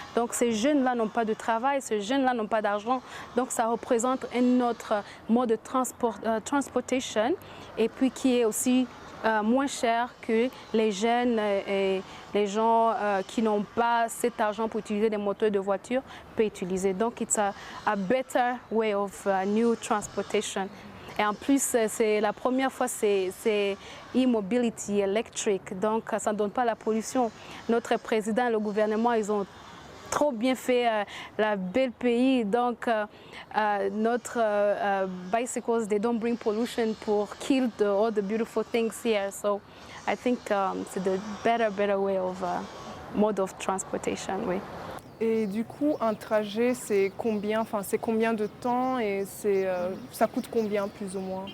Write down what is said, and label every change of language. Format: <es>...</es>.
<fr>Donc ces jeunes-là n'ont pas de travail, ces jeunes-là n'ont pas d'argent. Donc ça représente un autre mode de transportation et puis qui est aussi moins cher que les jeunes et les gens qui n'ont pas cet argent pour utiliser des moteurs de voiture peuvent utiliser.</fr> <en>Donc it's a better way of new transportation.</en> <fr>Et en plus, c'est la première fois, c'est e-mobility électrique, donc ça ne donne pas la pollution. Notre président et le gouvernement, ils ont trop bien fait la belle pays, donc notre bicycles,</fr> <en>they don't bring pollution</en> <fr>pour</fr> <en>kill all the beautiful things here. So I think it's the better way of mode of transportation.</en> <fr>Oui. Et du coup, un trajet, c'est combien de temps et ça coûte combien plus ou moins?</fr>